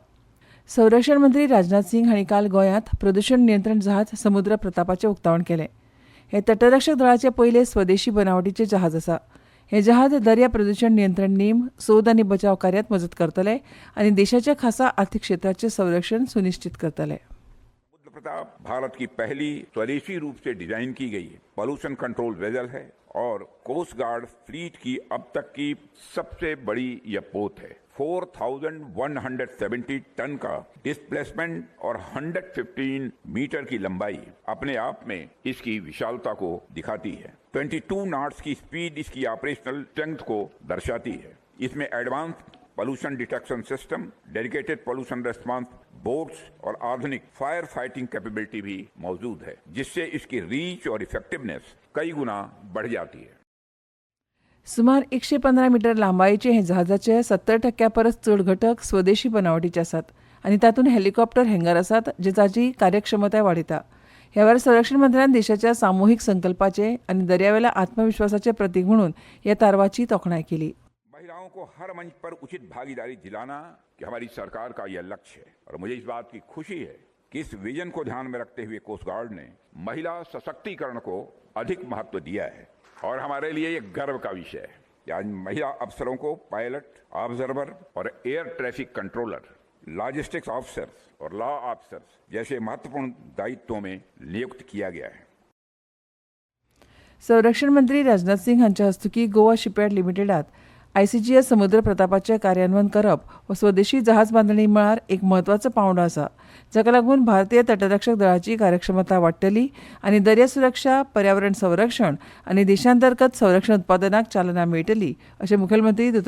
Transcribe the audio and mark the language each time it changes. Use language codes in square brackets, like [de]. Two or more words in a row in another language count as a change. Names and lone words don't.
[kok] संरक्षण मंत्री राजनाथ सिंग हांणी काल गोंयांत प्रदूषण नियंत्रण जहाज समुद्र प्रतापाचें उक्तावण केलें. हे तटरक्षक दळाचें पयलें स्वदेशी बनावटीचें जहाज आसा. हे जहाज दर्या प्रदूषण नियंत्रण नेम, सोद आनी बचाव कार्यांत मजत करतले आनी देशाच्या खासा आर्थीक क्षेत्राचें संरक्षण सुनिश्चित करतले. [hi] समुद्र प्रताप भारत की पहली स्वदेशी रूप से डिजाइन की गई [en] pollution control vessel [hi] है और [en] coast guard fleet [hi] की अब तक की सबसे बड़ी यह पोत है. 4,170 टन का डिस्प्लेसमेंट और 115 मीटर की लंबाई अपने आप में इसकी विशालता को दिखाती है. 22 नॉट्स की स्पीड इसकी [en] operational strength [hi] को दर्शाती है. इसमें [en] advance pollution detection system, dedicated pollution response boats [hi] और आधुनिक [en] fire fighting capability [hi] भी मौजूद है, जिससे इसकी रीच और इफेक्टिवनेस कई गुना बढ़ जाती है. [kok] सुमार 115 मीटर लांबायेचे हे जहाजाचे 70% परस चड घटक स्वदेशी बनावटीचे आसात आनी तातूंत हेलिकॉप्टर हँगर आसात जे ताची कार्यक्षमताय वाडयता. ह्या वेळार संरक्षण मंत्र्यान देशाच्या सामुहीक संकल्पाचे आनी दर्यावेल्या आत्मविश्वासाचे प्रतीक म्हणून ह्या तारवाची तोखणाय केली. [hi] महिलाओं को हर मंच पर उचित भागीदारी दिलाना कि हमारी सरकार का यह लक्ष्य है और मुझे इस बात की खुशी है कि इस विजन को ध्यान में रखते हुए कोस्ट गार्ड ने महिला सशक्तिकरण को अधिक महत्व दिया है और हमारे लिए ये गर्व का विषय है कि आज महिला अफसरों को पायलट, ऑब्जर्वर और [en] air traffic controller, logistics officers [hi] और [en] law officers [hi] जैसे महत्वपूर्ण दायित्वों में नियुक्त किया गया है. [kok] संरक्षण मंत्री राजनाथ सिंग हांच्या हस्तुकी गोवा शिपयार्ड लिमिटेडात ICGS समुद्र प्रतापाचें कार्यान्वयन करप हो स्वदेशी जहाज बांदणी मळार एक म्हत्वाचो पावंडो आसा, जाका लागून भारतीय तटरक्षक दळाची कार्यक्षमता वाडटली आनी दर्या सुरक्षा, पर्यावरण संरक्षण आनी देशांतर्गत संरक्षण उत्पादनाक चालना मेळटली अशें मुखेलमंत्री डॉ.